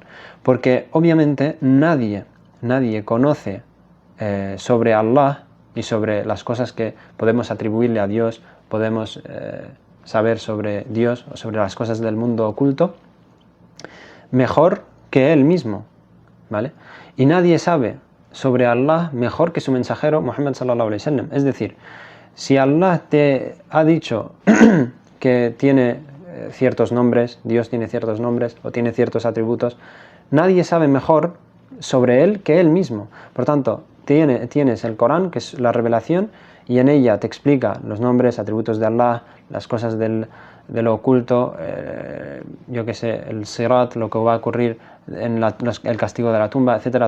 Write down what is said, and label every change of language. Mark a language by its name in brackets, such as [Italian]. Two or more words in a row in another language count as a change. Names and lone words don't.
[Spanish] Porque obviamente nadie conoce sobre Allah y sobre las cosas que podemos atribuirle a Dios, podemos saber sobre Dios o sobre las cosas del mundo oculto, mejor que él mismo, ¿vale? Y nadie sabe sobre Allah mejor que su mensajero Muhammad [Arabic] صلى الله عليه وسلم. [Spanish] Es decir, si Allah te ha dicho que tiene ciertos nombres, Dios tiene ciertos nombres o tiene ciertos atributos, nadie sabe mejor sobre él que él mismo. Por tanto, tienes el Corán, que es la revelación, y en ella te explica los nombres, atributos de Allah, las cosas de lo oculto, yo que sé, el Sirat, lo que va a ocurrir en el castigo de la tumba, etcétera.